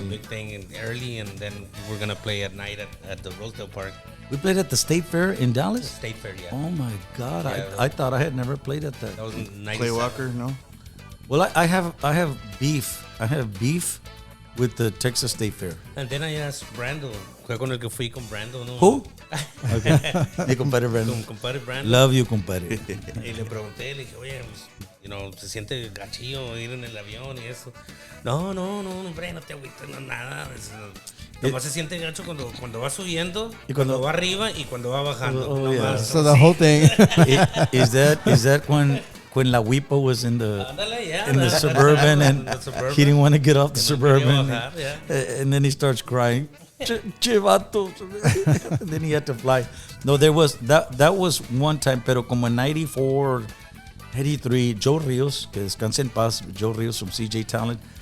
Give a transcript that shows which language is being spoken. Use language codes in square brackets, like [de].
[en] A big thing and early, and then we're gonna play at night at the Rosedale Park. We played at the State Fair in Dallas. State Fair, yeah. Oh my God! Yeah, I thought I had never played at that. That was in 97. Clay Walker, no? Well, I have beef. I have beef with the Texas State Fair. And then I asked Brando. [es] Fue con el que fui con Brando, ¿no? [en] Who? Okay. [es] Mi compadre Brandon. Con compadre Brando. [en] Love you, compadre. [es] Y le pregunté, le dije, oye, pues, se siente gachillo ir en el avión y eso. No, hombre, no te agüites, no, nada. Nomás se siente gacho cuando va subiendo, y cuando va arriba y cuando va bajando. [en] Oh, yeah. So the whole thing. Is that when La Huipa was in the Suburban and he didn't want to get off the Suburban, and then he starts crying. Chivato. And then he had to fly. No, there was that was one time, [es] pero como en [en] 94, 83, Joe Rios, [es] que descanse en paz, [en] Joe Rios from CJ Talent.